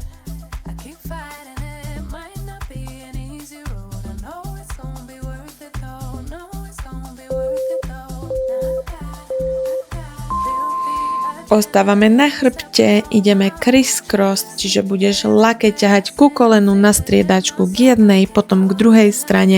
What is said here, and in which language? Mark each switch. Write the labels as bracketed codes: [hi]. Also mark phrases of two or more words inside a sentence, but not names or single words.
[en] I keep fighting it. Might not be an easy road. I know it's gonna be worth it though. No, it's gonna be worth it though. [sk] Ostávame na chrbte, ideme criss-cross, čiže budeš lakeť ťahať ku kolenu na striedačku k jednej, potom k druhej strane.